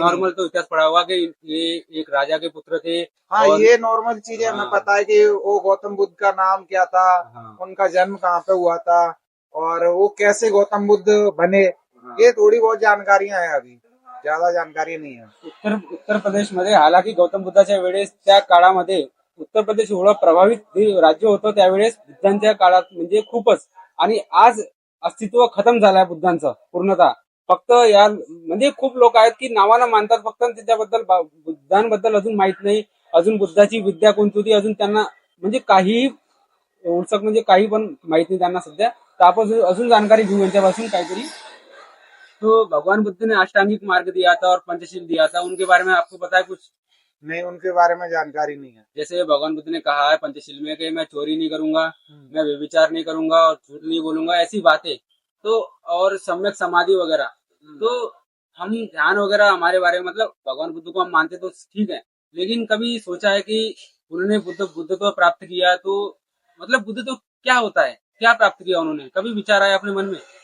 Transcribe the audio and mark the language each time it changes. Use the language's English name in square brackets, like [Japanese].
[Hindi] Normal तो इतिहास पढ़ा होगा कि ये एक राजा के पुत्र थे. हाँ, ये नॉर्मल चीजें हमें पता है कि वो गौतम बुद्ध का नाम क्या था, उनका जन्म कहाँ पे हुआ था और वो कैसे गौतम बुद्ध बने. ये थोड़ी बहुत जानकारियां हैं, अभी ज्यादा जानकारी नहीं है. [Marathi] उत्तर प्रदेश मध्ये, हालाकी गौतम बुद्धाच्या वेळेस त्या काळामध्ये उत्तर प्रदेश एवढं प्रभावित राज्य होतं त्यावेळेस बुद्धांच्या काळात, म्हणजे खूपच. आणि आज अस्तित्व खतम झालंय बुद्धांचं पूर्णतः. फक्त या म्हणजे खूप लोक आहेत की नावाला मानतात फक्त, त्याच्याबद्दल बुद्धांबद्दल अजून माहित नाही, अजून बुद्धाची विद्या कोणती होती अजून त्यांना म्हणजे काही उलसक म्हणजे काही पण माहित नाही त्यांना सध्या. तर आपण अजून जानकारी घेऊ यांच्यापासून काहीतरी. [Hindi] तो भगवान बुद्ध ने अष्टांगिक मार्ग दिया था और पंचशील दिया था, उनके बारे में आपको पता है कुछ? नहीं, उनके बारे में जानकारी नहीं है. जैसे भगवान बुद्ध ने कहा है पंचशील में कि मैं चोरी नहीं करूंगा, मैं व्यभिचार नहीं करूंगा और झूठ नहीं बोलूंगा, ऐसी बातें. तो और सम्यक समाधि वगैरह. तो हम ध्यान वगैरह हमारे बारे में, मतलब भगवान बुद्ध को हम मानते तो ठीक है, लेकिन कभी सोचा है कि उन्होंने बुद्धत्व प्राप्त किया, तो मतलब बुद्धत्व क्या होता है, क्या प्राप्त किया उन्होंने, कभी विचार आया अपने मन में?